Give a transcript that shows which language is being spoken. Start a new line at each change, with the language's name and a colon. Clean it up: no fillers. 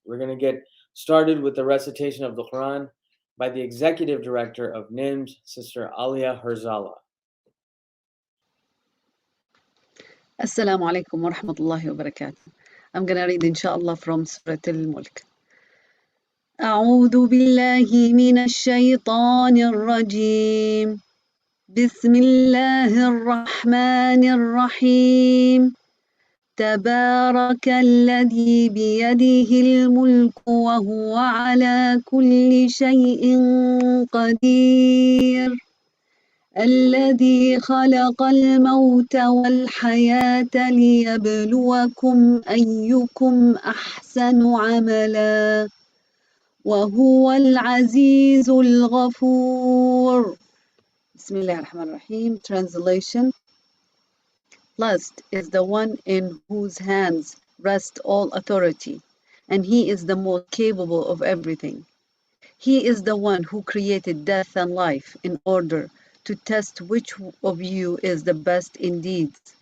English: We're going to get started with the recitation of the Quran by the Executive Director of NIMS, Sister Alia Herzala.
Arabic: Assalamu alaikum wa rahmatullahi wa barakatuh.
English: I'm going to read inshallah from Surah Al-Mulk.
Arabic: أعوذ بالله من الشيطان الرجيم بسم الله الرحمن الرحيم تبارك الذي بيده الملك وهو على كل شيء قدير الذي خلق الموت والحياة ليبلوكم أيكم أحسن عملا وهو العزيز الغفور.
English: Bismillahirrahmanirrahim. Translation. Blessed is the one in whose hands rests all authority, and he is the most capable of everything. He is the one who created death and life in order to test which of you is the best in deeds.